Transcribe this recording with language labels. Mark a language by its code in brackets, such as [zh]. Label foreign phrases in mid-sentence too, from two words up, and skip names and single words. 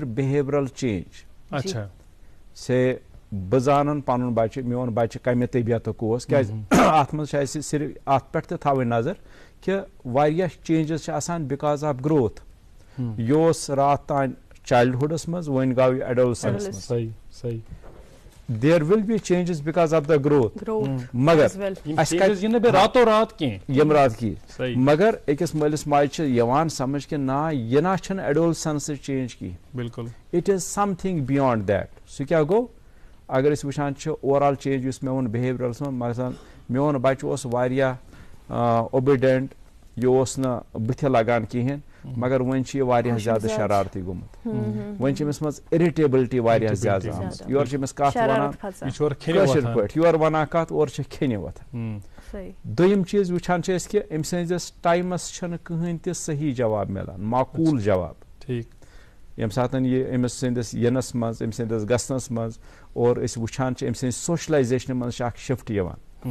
[en] behavioral change [ks] سے بہٕ زانن پنُن بچہِ میون بچہِ کمہِ طبیعتُک اوس کیازِ اتھ منٛز چھِ اسہِ صرف اتھ پٮ۪ٹھ تہِ تھاوٕنۍ نظر کہ واریاہ چینجز چھِ آسان [en] because of growth [ks] یہِ اوس راتھ تام چایلڈہُڈس منٛز وۄنۍ گوٚو یہِ ایڈولسنس منٛز [en] there will be changes because of the growth [ks] مگر یِم رات کی مگر أکِس مٲلِس ماجہِ چھِ یِوان سمجھ کہ نہ یہِ نہ چھنہٕ ایڈولسنسٕچ چینج کینٛہہ بالکل [en] it is something beyond that [ks] سُہ کیٛاہ گوٚو اگر أسۍ وٕچھان چھِ [en] overall change [ks] یُس مےٚ ووٚن بِہیورلس منٛز مثلاً میون بچہِ اوس واریاہ اوبیڈینٹ یہِ اوس نہٕ بٕتھِ لگان کِہینۍ مگر وۄنۍ چھُ یہِ واریاہ زیادٕ شرارتی گوٚمُت وۄنۍ چھِ أمِس منٛز اِرِٹیبلٹی واریاہ زیادٕ آمٕژ یورٕ چھِ أمِس کتھ ونان کٲشِر پٲٹھۍ یورٕ ونان کتھ اورٕ چھِ کھٮ۪نہِ وۄتھان دوٚیِم چیٖز وٕچھان چھِ أسۍ کہِ أمۍ سٕنٛدِس ٹایمس چھنہٕ کٕہٕنۍ تہِ صحیح جواب مِلان معقوٗل جواب ییٚمہِ ساتہٕ یہِ أمِس سٕنٛدِس یِنس منٛز أمۍ سٕنٛدِس گژھنس منٛز اور أسۍ وٕچھان چھِ أمۍ سٕنٛدِ سوشلایزیشنہِ منٛز چھِ اکھ شفٹ یِوان